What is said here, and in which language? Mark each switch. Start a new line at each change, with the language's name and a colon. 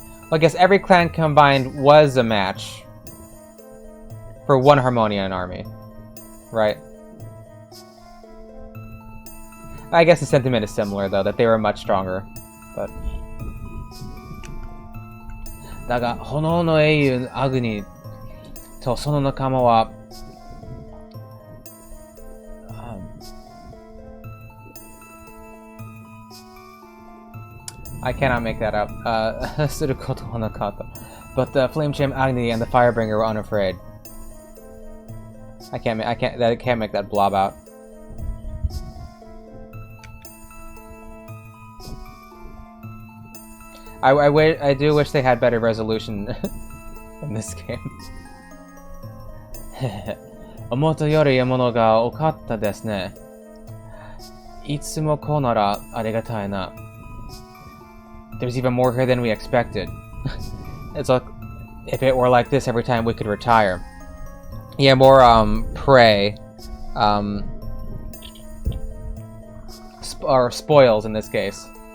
English: Well, I guess every clan combined was a match for one Harmonian army, right? I guess the sentiment is similar, though, that they were much stronger, but...
Japanese: だが、炎の英雄アグニとその仲間は、
English: I cannot make that up.
Japanese: することはなかった。
English: But the Flame Champ Agni and the Firebringer were unafraid. I can't make that blob out. I do wish they had better resolution in this game.
Japanese: 思ったより獲物が多かったですね。いつもこうならありがたいな。
English: There's even more here than we expected. It's like if it were like this every time we could retire. Yeah, more prey, or spoils in this case.